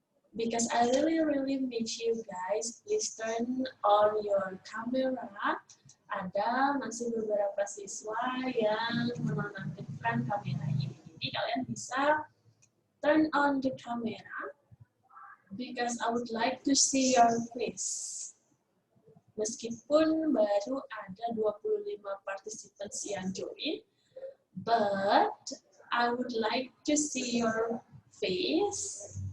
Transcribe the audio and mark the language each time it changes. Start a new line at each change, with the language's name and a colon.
English: Because I really need you guys, please turn on your camera.
Indonesian: Ada masih beberapa siswa yang menonaktifkan kameranya. Jadi kalian bisa
English: turn on the camera because I would like to see your face.
Indonesian: Meskipun baru ada 25 participants yang join,
English: but I would like to see your face.